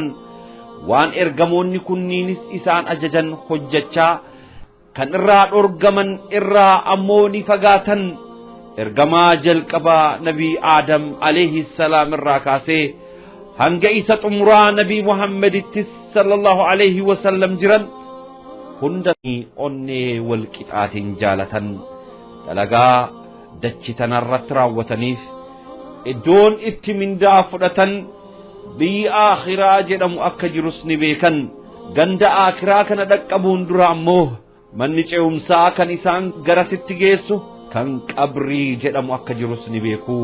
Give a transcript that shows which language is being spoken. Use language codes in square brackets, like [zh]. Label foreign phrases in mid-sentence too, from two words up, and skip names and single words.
[om] Waan ergamoonni kunniinis isaan ajajan hojjechaa kan irraa dhorgaman irraa ammoo ni fagaatan. Ergamaa jalqabaa nabii Aadam [ar] عليه السلام [om] irraa kaasee hanga isa xumuraa nabii Muhammadittis [ar] صلى الله عليه وسلم [om] jiran hundanii onnee wal qixaatiin jaalatan. Dalagaa dachitan irratti raawwataniif iddoon itti mindaa fudhatan biyyi akhiraa jedhamu akka jirus ni beekan. Ganda akhiraa kana dhaqqabuun dura ammoo manni ce'umsaa kan isaan garasitti geessu kan qabrii jedhamu akka jirus ni beeku.